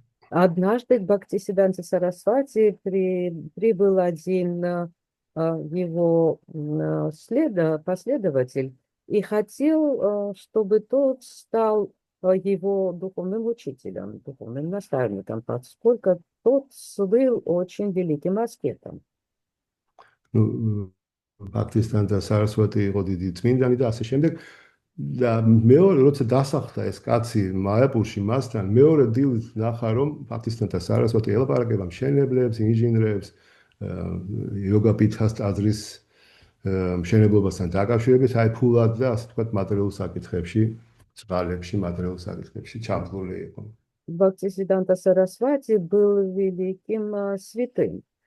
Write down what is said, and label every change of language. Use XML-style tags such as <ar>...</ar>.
<ru>Однажды к Бхактисиданте Сарасвати прибыл один его последователь и хотел, чтобы тот стал его духовным учителем, духовным наставником, поскольку тот был очень великим аскетом.</ru> <ka>Бхактисиданте და Sarasvati იყო დიდი წმინდანი და ასე შემდეგ. და მეორე როცა დასახლდა ეს კაცი მაიაპურში მასთან, მეორე დილით ნახა რომ პაკისტანთან და სარასვატი ელაპარაკება მშენებლებს, ინჟინრებს, იოგა პითას ტაძრის მშენებლობასთან დაკავშირებით, აი ფულად და ასე ვთქვათ მატერიალურ საკითხებში, წყალებში, მატერიალურ საკითხებში ჩაბმული იყო.</ka> <ru>Бхактисиданта Сарасвати был великим святым.</ru>